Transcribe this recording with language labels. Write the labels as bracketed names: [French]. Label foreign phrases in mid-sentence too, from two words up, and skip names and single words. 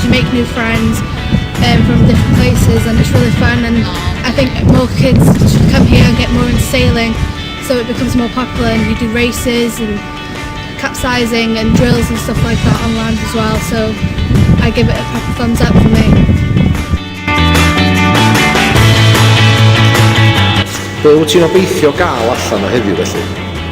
[English] You make new friends from different places, and it's really fun. And I think more kids should come here and get more into sailing, so it becomes more popular, and you do races and capsizing and drills and stuff like that on land as well. So I give it a proper thumbs up for me. [Welsh] Be wyt ti'n obeithio gael allan o heddiw felly?